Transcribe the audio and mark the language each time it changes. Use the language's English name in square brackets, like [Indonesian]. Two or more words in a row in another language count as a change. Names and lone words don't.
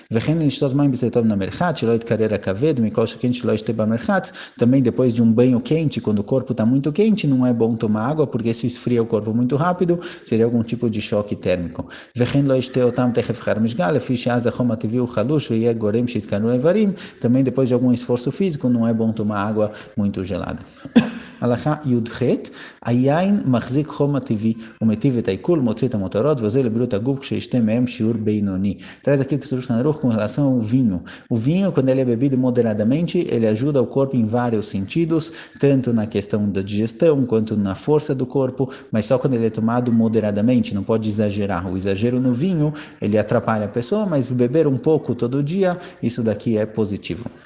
[Portuguese] Também depois de um banho quente, quando o corpo está muito quente, não é bom tomar água, porque isso esfria o corpo muito rápido, seria algum tipo de choque térmico. Também depois de algum esforço físico, não é bom tomar água muito gelada. [Hebrew] הלכה י"ח, היין מחזיק חום הטבעי ומטיב את העיכול, מוציא את המותרות, וזה לבריאות הגוף כשישתה מהם שיעור בינוני. [Portuguese] Traz aqui o que Shulchan Aruch com relação ao vinho. O vinho, quando ele é bebido moderadamente, ele ajuda o corpo em vários sentidos, tanto na questão da digestão, quanto na força do corpo, mas só quando ele é tomado moderadamente, não pode exagerar. O exagero no vinho, ele atrapalha a pessoa, mas beber um pouco todo dia, isso daqui é positivo.